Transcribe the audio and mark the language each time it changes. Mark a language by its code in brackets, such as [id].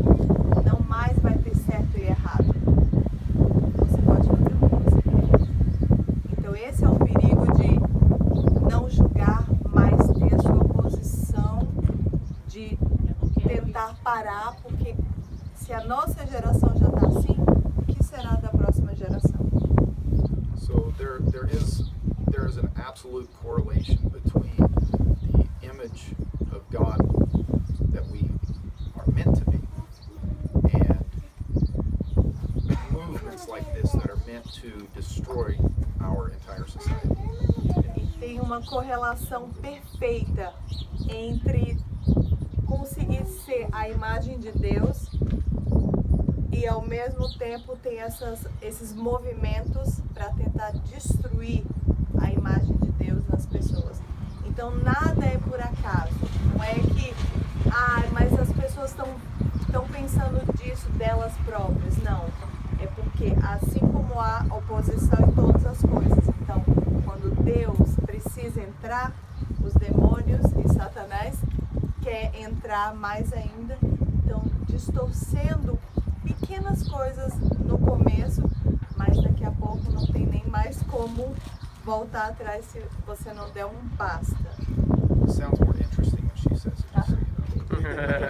[pt] Não mais vai ter certo e errado. Você pode fazer o que você quer. Então esse é o perigo de não julgar, mas ter a sua posição de tentar parar, porque se a nossa geração já está assim, o que será da próxima geração? [en] So there is an absolute correlation between the image of God that we are meant to be and movements like this that are meant to destroy our entire society. [pt] E tem uma correlação perfeita entre conseguir ser a imagem de Deus e ao mesmo tempo tem esses movimentos para tentar destruir a imagem de Deus nas pessoas. Então nada é por acaso. Não é que, mas as pessoas estão pensando disso delas próprias. Não. É porque assim como há oposição em todas as coisas. Então, quando Deus precisa entrar, os demônios e Satanás quer entrar mais ainda. Então, distorcendo pequenas coisas no começo, mas daqui a pouco não tem nem mais como voltar atrás se você não der um basta. [en] It sounds more interesting when she says it, just so you know.